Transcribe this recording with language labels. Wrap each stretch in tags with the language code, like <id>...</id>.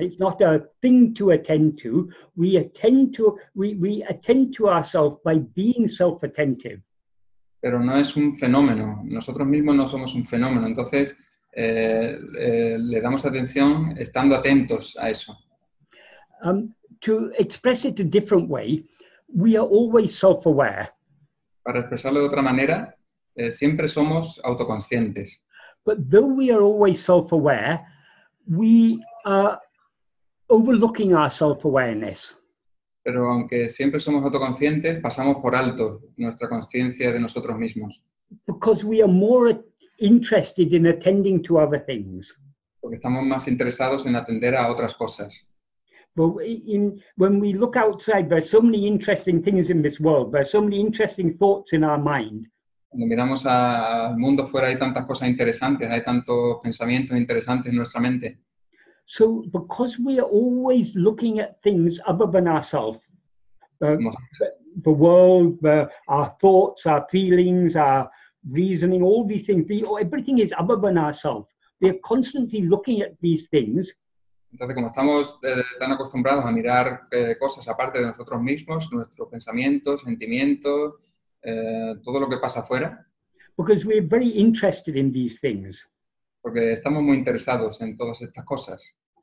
<en>It's not a thing to attend to. We attend to ourselves by being self-attentive.</en> <es>Pero no es un fenómeno. Nosotros mismos no somos un fenómeno. Entonces, le damos atención estando atentos a eso.</es> <en>To express it a different way, we are always self-aware.</en> <es>Para expresarlo de otra manera, siempre somos autoconscientes.</es> <en>But though we are always self-aware, we are overlooking our self-awareness.</en> <es>Pero aunque siempre somos autoconscientes, pasamos por alto nuestra conciencia de nosotros mismos.</es> <en>Because we are more interested in attending to other things.</en> <es>Porque estamos más interesados en atender a otras cosas.</es> <en>But when we look outside, there are so many interesting things in this world. There are so many interesting thoughts in our mind.</en> <es>Cuando miramos al mundo fuera hay tantas cosas interesantes, hay tantos pensamientos interesantes en nuestra mente.</es> <en>So because we are always looking at things other than ourselves, the world, our thoughts, our feelings, our reasoning, all these things, everything is other than ourselves. We are constantly looking at these things.</en> <es>Entonces, como estamos tan acostumbrados a mirar cosas aparte de nosotros mismos, nuestros pensamientos, sentimientos, todo lo que pasa afuera.</es> <en>Because we're very interested in these things.</en> <es>Porque estamos muy interesados en todas estas cosas.</es>